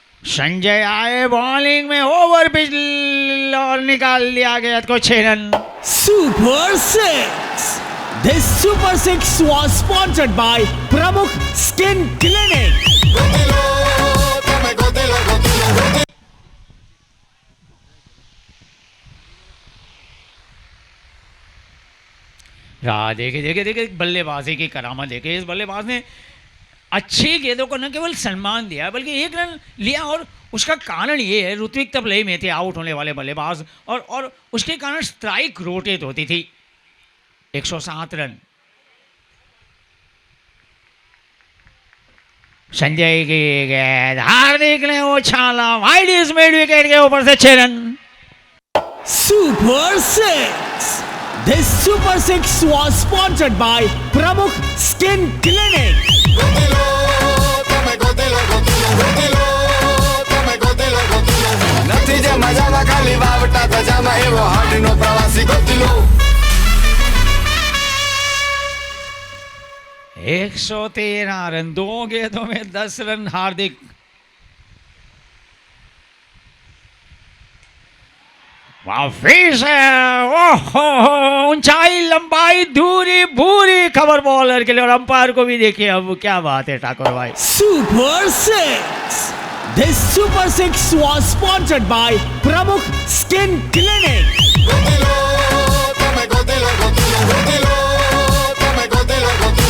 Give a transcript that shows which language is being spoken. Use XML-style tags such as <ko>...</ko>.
<hi>संजय आए बॉलिंग में, over pitch और निकाल लिया गया को 6 run.</hi> <en>Super 6. This Super 6 was sponsored by Pramukh Skin Clinic.</en> <gu>Gotilo તમે ગોતીલો ગોતીલો ગોતીલો</gu> <hi>राह देखे देखे देखे बल्लेबाजी की करामत देखे। इस बल्लेबाज ने अच्छी गेंदों को न केवल सम्मान दिया बल्कि 1 रन लिया और उसका कारण ये है ऋत्विक तब लय में थे आउट होने वाले बल्लेबाज और उसके कारण स्ट्राइक रोटेट होती थी। 107 रन। संजय की गेंद, हार्दिक ने उछाला, वाइड इज मिड विकेट के ऊपर से 6 run.</hi> <en>Super 6. This Super 6 was sponsored by Pramukh Skin Clinic.</en> <gu>Gotilo તમે ગોતીલો ગોતીલો ગોતીલો તમે ગોતીલો ગોતીલો નથી જે મજામાં ખાલી વાવટા ધજામાં એવો હાડનો પ્રવાસી ગોતીલો</gu> <hi>113 रन, 2 गेंदों में 10 रन। हार्दिक वापिस है। ओहो, ऊंचाई लंबाई दूरी भूरी खबर बॉलर के लिए और अंपायर को भी देखिए। अब क्या बात है ठाकुर भाई।</hi> <en>Super 6. This Super 6 was sponsored by Pramukh Skin Clinic.</en> <gu>Gotilo તમે ગોતીલો ગોતીલો ગોતીલો તમે ગોતીલો ગોતીલો</gu>